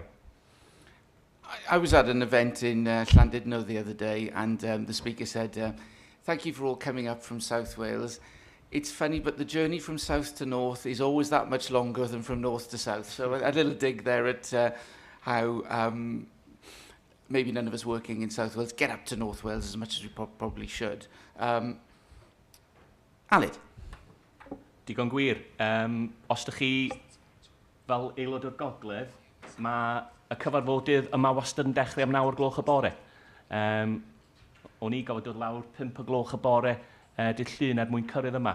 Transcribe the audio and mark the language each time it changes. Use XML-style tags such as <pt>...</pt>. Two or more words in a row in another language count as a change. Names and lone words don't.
<en>I was at an event in Llandudno the other day, and the speaker said, thank you for all coming up from South Wales. It's funny, but the journey from south to north is always that much longer than from north to south. So a little dig there at how maybe none of us working in South Wales get up to North Wales as much as we probably should. Aled?</en> <cy>Digon gwir. Os ydych chi fel aelod o'r gogledd, mae y cyfarfodydd yma wastad yn dechrau am 9 o'r gloch y bore. O'n i gofod dod lawr 5 o'r gloch y bore dydd Llun mwyn cyrraedd yma.</cy>